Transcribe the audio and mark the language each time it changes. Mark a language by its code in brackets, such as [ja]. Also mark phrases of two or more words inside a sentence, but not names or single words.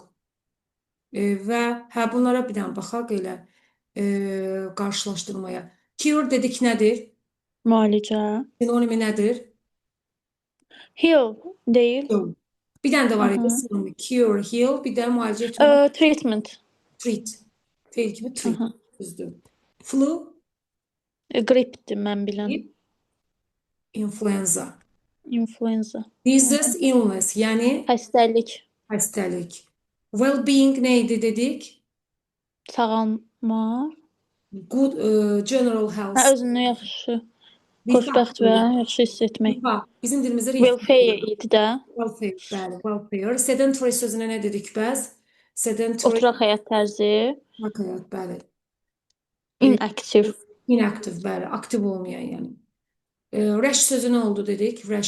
[az] Və hə bunlara bir dənə baxaq elə qarşılaşdırmaya. Cure dedik nədir? Müalicə. Sinonimi nədir? Heal deyil. Cure. Bir dənə də var idi Aha. sinonimi. [en] Cure, heal, [az] bir də müalicə etmə. [en] Treatment. Treat. [az] Feil kimi treat. Aha. Düzdür. Flu, Qripdir mən bilən. [en] grip, influenza. Influenza. Disease, illness, [az] yəni Xəstəlik. xəstəlik. Well-being neydi dedik? Sağalmaq. [en] Good general health. [az] Özünü yaxşı, Rifah. xoşbəxt və yaxşı hiss etmək. Rifah. Bizim dilimizdə rifah. Welfare idi də. [en] Welfare. Bəli, welfare. [az] Sedentary sözünə nə dedik bəz? [en] Sedentary. [az] Oturaq həyat tərzi. Həyat, bəli. [en] Inactive. [az] Inactive, bəli. Aktiv olmayan yəni. Rash sözü nə oldu dedik? Rash.